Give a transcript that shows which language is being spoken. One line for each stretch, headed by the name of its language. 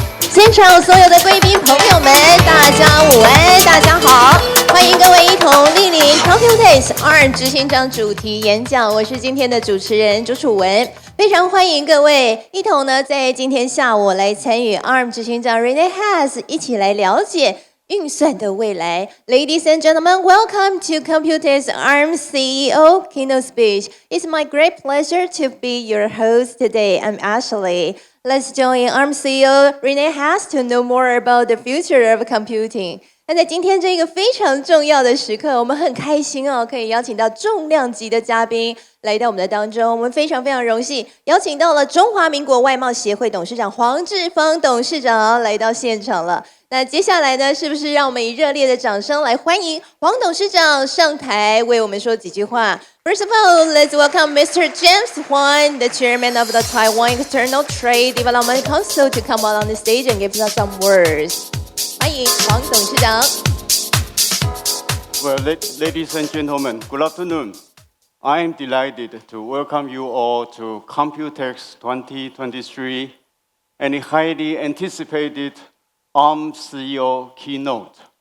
Chinese: 现场所有的贵宾朋友们，大家午安，大家好，欢迎各位一同莅临 COMPUTEX 2执行长主题演讲。我是今天的主持人朱楚文，非常欢迎各位一同呢在今天下午来参与 ARM 执行长 Rene Haas 一起来了解运算的未来。
English: Ladies and gentlemen, welcome to COMPUTEX ARM CEO Keynote Speech. It's my great pleasure to be your host today. I'm Ashley. Let's join ARM CEO Rene Haas to know more about the future of computing.
Chinese: 那在今天这个非常重要的时刻，我们很开心哦，可以邀请到重量级的嘉宾来到我们的当中。我们非常荣幸邀请到了中华民国外贸协会董事长黄志峰董事长来到现场了。那接下来呢，是不是让我们以热烈的掌声来欢迎黄董事长上台为我们说几句话？
English: First of all, let's welcome Mr. James Huang, the chairman of the Taiwan External Trade Development Council, to come out on the stage and give us some words.
Chinese: 欢迎黄董事长。
English: Well, ladies and gentlemen, good afternoon. I am delighted to welcome you all to COMPUTEX 2023 and a highly anticipated ARM CEO Keynote.